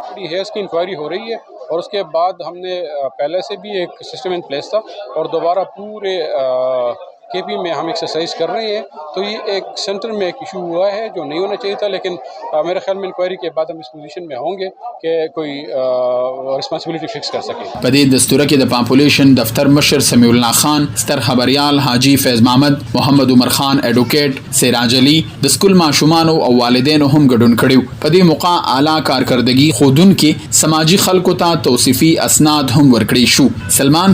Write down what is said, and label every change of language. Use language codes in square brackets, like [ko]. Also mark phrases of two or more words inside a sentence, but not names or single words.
[ur] اس کی انکوائری ہو رہی ہے اور اس کے بعد ہم نے پہلے سے بھی ایک [en] system in place [ur] تھا اور دوبارہ پورے کے پی میں ہم ایکسرسائز کر رہے ہیں. تو یہ ایک سینٹر میں ایک ایشو ہوا ہے جو نہیں ہونا چاہیے تھا، لیکن میرے خیال میں انکوائری کے بعد ہم اس پوزیشن میں ہوں گے کہ کوئی [en] responsibility fix [ur] کر سکے. [ps] په دې دستوره کې د پاپولیشن دفتر مشر سمیع الله خان، ستر خبريال حاجی فیض محمد، محمد عمر خان ایڈوکیټ، سراج علي، د سکول ماشومانو او والدینو هم ګډون کړیو. په دې موقع اعلی کارکردګي ښودونکي سماجی خلکو ته توصیفي اسناد هم ورکړي شو.